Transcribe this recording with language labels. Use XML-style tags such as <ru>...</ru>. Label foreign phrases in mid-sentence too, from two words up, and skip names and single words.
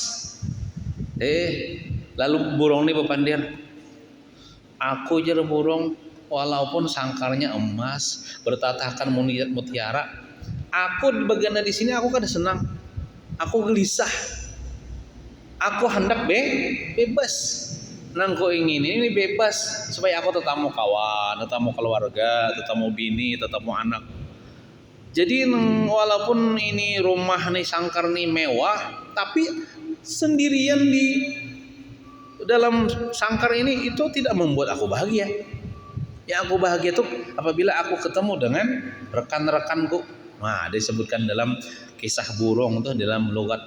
<id>Lalu burung ini bepandir, aku jadi burung walaupun sangkarnya emas, bertatahkan mutiara, aku bagian di sini aku kan senang, aku gelisah, aku hendak bebas. Nang ko ingin ini bebas supaya aku tetamu kawan, tetamu keluarga, tetamu bini, tetamu anak. Jadi walaupun ini rumah nih sangkar nih mewah, tapi sendirian di dalam sangkar ini itu tidak membuat aku bahagia. Yang aku bahagia itu apabila aku ketemu dengan rekan-rekanku. Nah, disebutkan dalam kisah burung itu dalam logat.</id>